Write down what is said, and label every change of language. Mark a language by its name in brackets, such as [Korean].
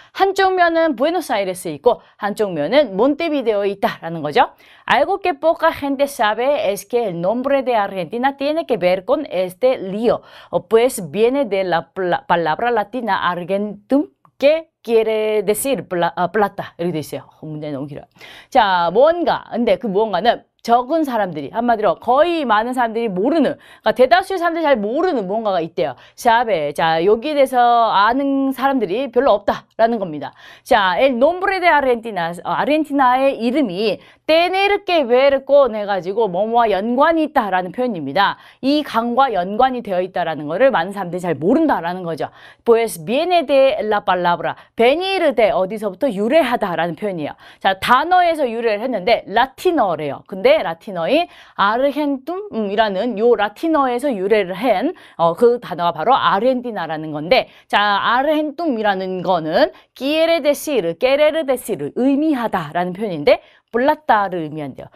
[Korean] 한쪽 면은 부에노스아이레스에 있고 한쪽 면은 몬테비데오에 있다라는 거죠. [Spanish] Algo que poca gente sabe es que el nombre de Argentina tiene que ver con este río, pues viene de la palabra latina argentum, que quiere decir plata. [Korean] 이렇게 돼 있어요. 문제 너무 길어요. 자, 근데 그 무언가는 적은 사람들이, 한마디로 거의 많은 사람들이 모르는, 그러니까 대다수의 사람들이 잘 모르는 무언가가 있대요. 자, 여기에 대해서 아는 사람들이 별로 없다라는 겁니다. 자, [Spanish] el nombre de Argentina, [Korean] 아르헨티나의 이름이 [Spanish] tener que ver con [Korean] 해가지고 뭐뭐와 연관이 있다라는 표현입니다. 이 강과 연관이 되어 있다라는 거를 많은 사람들이 잘 모른다라는 거죠. [Spanish] Pues viene de la palabra, venir de [Korean] 어디서부터 유래하다라는 표현이에요. 자, 단어에서 유래를 했는데 라틴어래요. 근데 라틴어인 아르헨툼이라는 요 라틴어에서 유래를 한 그 단어가 바로 아르헨티나라는 건데, 자, 아르헨툼이라는 거는 [Spanish] quiere decir, querer decir, [Korean] 의미하다라는 표현인데 플라타를 의미한대요.